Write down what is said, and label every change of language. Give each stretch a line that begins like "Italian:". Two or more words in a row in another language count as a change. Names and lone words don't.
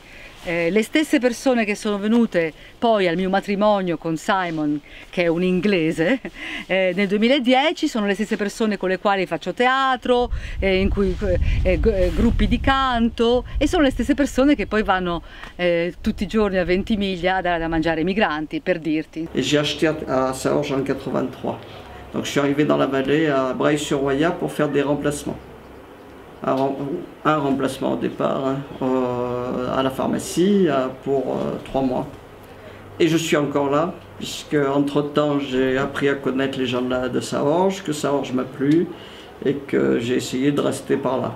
Italian: Le stesse persone che sono venute poi al mio matrimonio con Simon, che è un inglese, nel 2010 sono le stesse persone con le quali faccio teatro, in cui gruppi di canto, e sono le stesse persone che poi vanno tutti i giorni a Ventimiglia a dare da mangiare ai migranti, per dirti.
French: Et j'ai acheté à Saorge en 83. Donc je suis arrivé dans la vallée à Breil-sur-Roya pour faire des remplacements. Un remplacement au départ à la pharmacie pour 3 mois. Et je suis encore là, puisque entre-temps j'ai appris à connaître les gens de Saorge, que Saorge m'a plu et que j'ai essayé de rester par là.